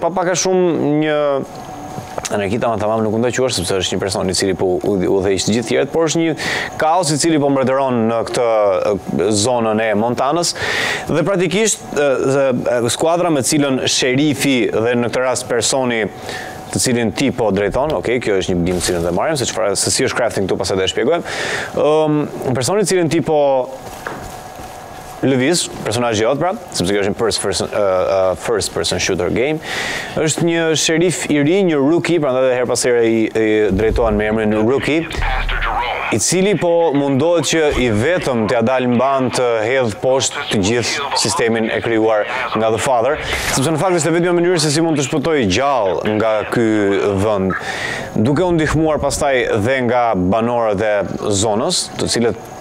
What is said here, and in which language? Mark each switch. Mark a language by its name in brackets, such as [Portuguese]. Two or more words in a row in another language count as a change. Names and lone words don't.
[Albanian] Pa pak a shumë një anarkita tamam nuk mund ta quash sepse është një person i cili po udhëheq të gjithë tjerët, por është një kaos i cili po mbretëron në këtë zonën e Montanës dhe praktikisht skuadra me cilën sherifi dhe në këtë rast personi të cilin ti po drejton, kjo është një bim të cilin dhe marrim, se si është crafting këtu pastaj do e shpjegojmë. Personi i cilin ti po lëviz, personazhi jot pra, sepse kjo është një [English] first person shooter game, [Albanian] është një sherif i ri, një rookie, prandaj edhe her pas here i drejtohen me emrin Rookie, i cili po mundohet që i vetëm t'ia dalë mban të hedh poshtë të gjithë sistemin e krijuar nga The Father, sepse në fakt është vetëm mënyrë se si mund të shpëtojë gjallë nga ky vend, duke u ndihmuar pastaj dhe nga banorët e zonës, të cilët